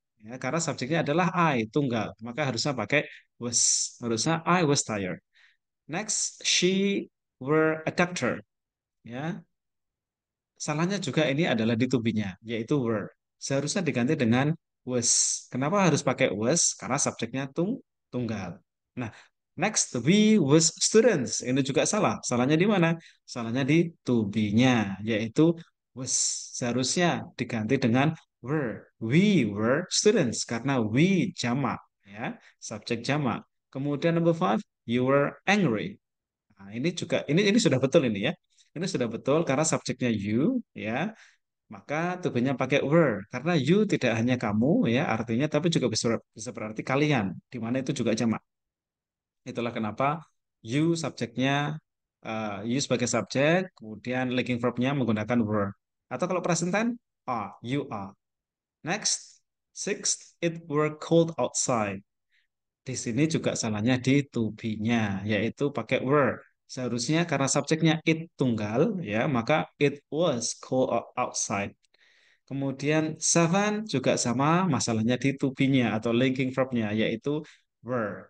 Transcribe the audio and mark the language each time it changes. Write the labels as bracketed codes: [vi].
[id] Ya, karena subjeknya adalah I, tunggal. Maka harusnya pakai was. Harusnya [en] I was tired. Next, she were a doctor. [id] Ya, salahnya juga ini adalah di to be-nya, yaitu were. Seharusnya diganti dengan was. Kenapa harus pakai was? Karena subjeknya tunggal. [en] Nah, next, we was students. [id] Ini juga salah. Salahnya di mana? Salahnya di to be-nya, yaitu was. Seharusnya diganti dengan were. [en] We were students [id] karena we jamak, ya, subjek jamak. Kemudian [en] number five, you were angry. [id] Nah, ini juga ini sudah betul ini ya. Ini sudah betul karena subjeknya you ya, maka tubuhnya pakai were karena you tidak hanya kamu ya artinya tapi juga bisa bisa berarti kalian di mana itu juga jamak. Itulah kenapa you subjeknya you sebagai subjek, kemudian linking verbnya menggunakan were. Atau kalau [en] present tense are, you are. Next, sixth, it were cold outside. [id] Di sini juga salahnya di to be-nya, yaitu pakai were. Seharusnya karena subjeknya it tunggal, ya, maka [en] it was cold outside. [id] Kemudian seven juga sama, masalahnya di to be-nya atau linking verb-nya, yaitu were.